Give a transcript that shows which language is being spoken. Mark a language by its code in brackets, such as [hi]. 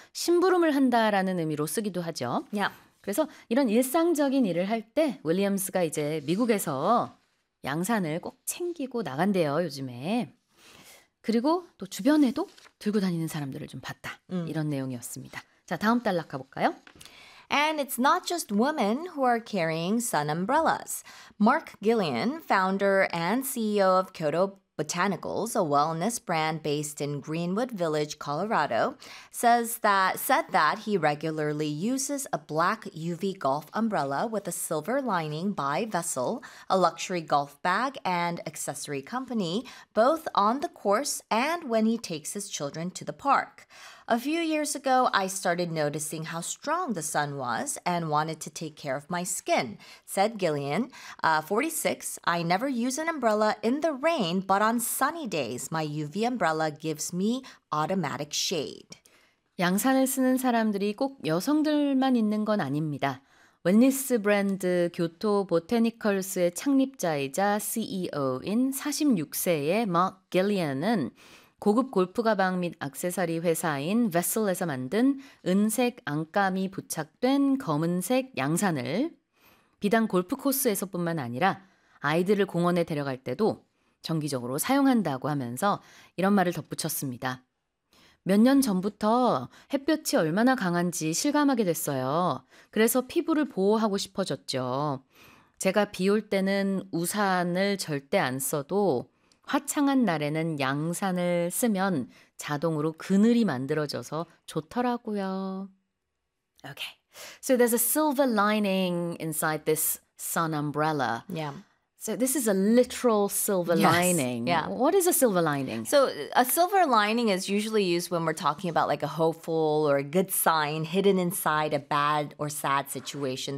[ko] 심부름을 한다라는 의미로 쓰기도 하죠. [en] Yeah. [ko] 그래서 이런 일상적인 일을 할 때 윌리엄스가 이제 미국에서 양산을 꼭 챙기고 나간대요, 요즘에. 그리고 또 주변에도 들고 다니는 사람들을 좀 봤다. 이런 내용이었습니다. 자, 다음 단락 가볼까요? [en] And it's not just women who are carrying sun umbrellas. Mark Gillian, founder and CEO of Kyoto Botanicals, a wellness brand based in Greenwood Village, Colorado, said that he regularly uses a black UV golf umbrella with a silver lining by Vessel, a luxury golf bag and accessory company, both on the course and when he takes his children to the park. A few years ago, I started noticing how strong the sun was and wanted to take care of my skin, said Gillian. 46, I never use an umbrella in the rain, but on sunny days, my UV umbrella gives me automatic shade. [ko] 양산을 쓰는 사람들이 꼭 여성들만 있는 건 아닙니다. 웰니스 브랜드 교토 보테니컬스의 창립자이자 CEO인 46세의 Mark Gillian은 고급 골프 가방 및 액세서리 회사인 Vessel에서 만든 은색 안감이 부착된 검은색 양산을 비단 골프 코스에서뿐만 아니라 아이들을 공원에 데려갈 때도 정기적으로 사용한다고 하면서 이런 말을 덧붙였습니다. 몇 년 전부터 햇볕이 얼마나 강한지 실감하게 됐어요. 그래서 피부를 보호하고 싶어졌죠. 제가 비 올 때는 우산을 절대 안 써도 화창한 날에는 양산을 쓰면 자동으로 그늘이 만들어져서 좋더라고요. [en] Okay. So there's a silver lining inside this sun umbrella. Yeah. So this is a literal silver lining. Yeah. What is a silver lining? So a silver lining is usually used when we're talking about like a hopeful or a good sign hidden inside a bad or sad situation.